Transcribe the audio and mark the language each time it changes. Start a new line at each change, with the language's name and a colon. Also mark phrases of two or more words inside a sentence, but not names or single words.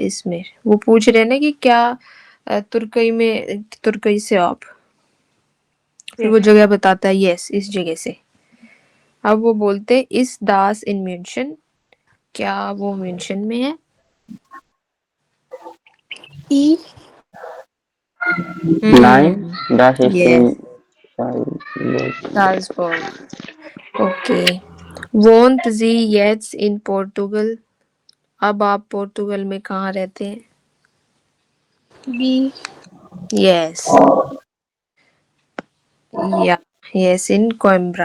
Urdu: اس میں وہ پوچھ رہے ہیں نا کہ کیا ترکئی میں، ترکئی سے آپ، پھر وہ جگہ بتاتا ہے، یس، اس جگہ سے. اب وہ بولتے
German: ist das in München,
Urdu: کیا وہ میونشن میں ہے? ई।
German: Nein, das ist
English: यस,
German: in Salzburg. साल्जबर्ग।
Urdu: اوکے,
German: wohnt Sie jetzt in Portugal,
Urdu: اب آپ پرتگال میں کہاں رہتے ہیں? बी।
German: yes, ja, yes, in Coimbra.